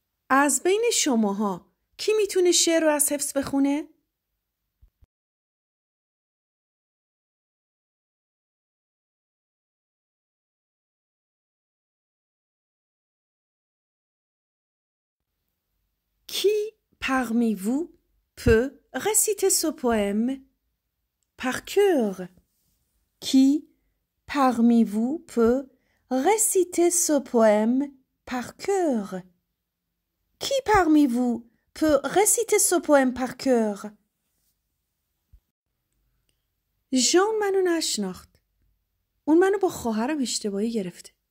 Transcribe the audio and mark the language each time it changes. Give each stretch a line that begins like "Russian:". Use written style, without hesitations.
Persian: از بین شماها کی میتونه شعر رو از حفظ بخونه؟
French: Qui parmi vous peut réciter ce poème par cœur? Qui parmi vous peut réciter ce poème par cœur? Qui parmi vous peut réciter ce poème par cœur?
Persian: ژان منو نشناخت. اون منو با خواهرم اشتباهی گرفته.